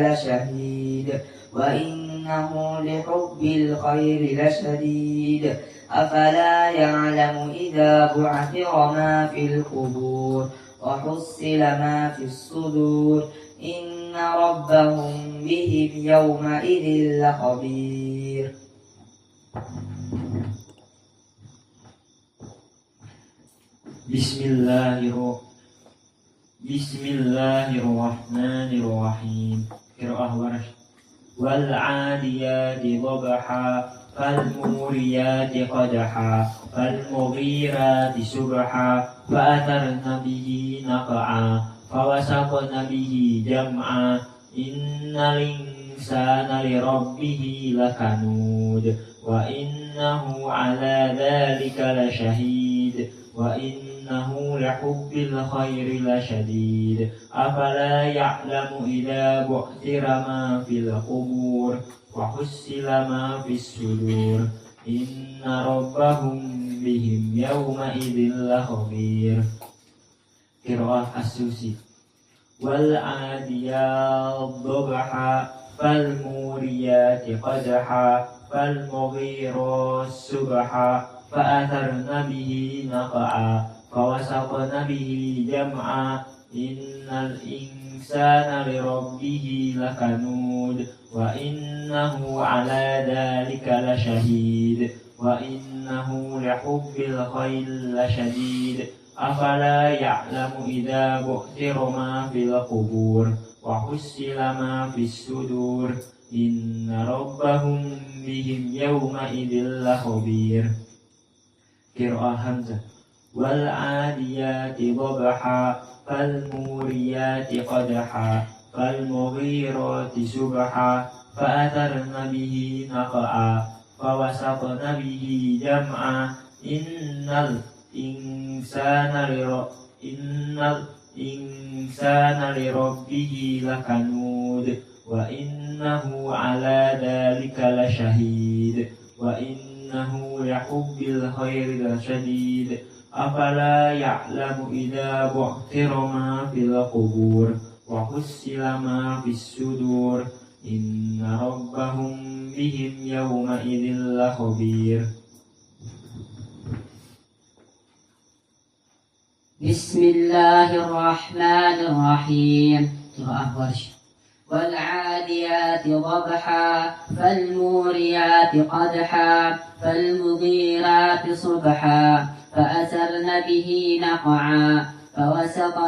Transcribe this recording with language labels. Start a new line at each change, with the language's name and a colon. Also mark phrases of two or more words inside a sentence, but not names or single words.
Arabic: لشهيد وإنه لحب الخير لشديد أفلا يعلم إذا بعثر ما في القبور وحصل ما في الصدور إن ربهم بهم يومئذ لخبير. Bismillahirrahmanirrahim. قراءة ورش. والعاديات ضبحا فالموريات قدحا فالمغيرات صبحا فأثرن به نقعا فوسطن به جمعا إن الإنسان لربه لكنود وإنه على ذلك لشهيد وإنه لحب الخير لشديد أفلا يعلم إذا بعثر ما في القبور وحصل ما في الصدور إن ربهم بهم يومئذ لخبير. قراءة السوسي. والعاديات ضبحا فالموريات قدحا فالمغيرات صبحا فأثرن به نقعا فوسطن به جمعا إن الإنسان لربه لكنود وإنه على ذلك لشهيد وإنه لحب الخير لشديد أفلا يعلم إذا بعثر ما في القبور وحصل ما في الصدور إن ربهم بهم يومئذ لخبير. قراءة حمزة. والعاديات ضبحا فالموريات قدحا فالمغيرات صبحا فأثرن به نقعا فوسطن به جمعا إن الإنسان لربه لكنود وإنه على ذلك لشهيد وإنه لحب الخير لشديد أفلا يعلم إذا بعثر ما في القبور وحصل ما في الصدور إن ربهم بهم يومئذ لخبير. Bismillahirrahmanirrahim. قراءة ورش. والعاديات ضبحا فالموريات قدحا فالمغيرات صبحا فأثرن به نقعا فوسطن